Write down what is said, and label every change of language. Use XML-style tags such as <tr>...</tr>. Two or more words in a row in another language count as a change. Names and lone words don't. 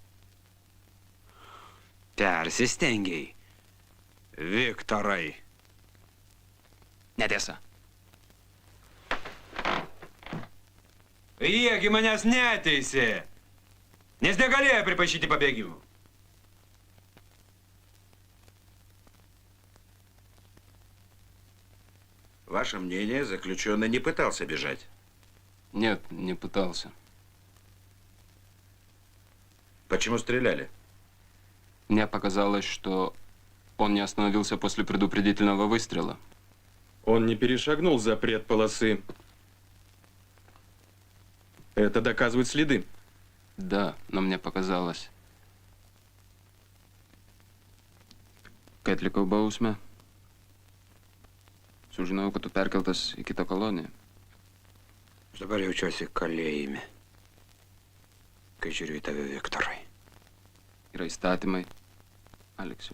<lt>Persistengiai. Viktorai. Netiesa. Jiegi manęs neteisė, nes negalėjo pripažinti pabėgimų.</lt> <ru>Ваше мнение, заключенный не пытался бежать? Нет, не пытался. Почему стреляли? Мне показалось, что он не остановился после предупредительного выстрела. Он не перешагнул запрет полосы. Это доказывают следы. Да, но мне показалось.</ru> <lt>Kai atlikau bausmę, sužinojau, kad tu perkeltas į kitą koloniją. Aš dabar jaučiuosi kalėjime, kai žiūriu į tave, Viktorai. Yra įstatymai, Aleksiu.</lt>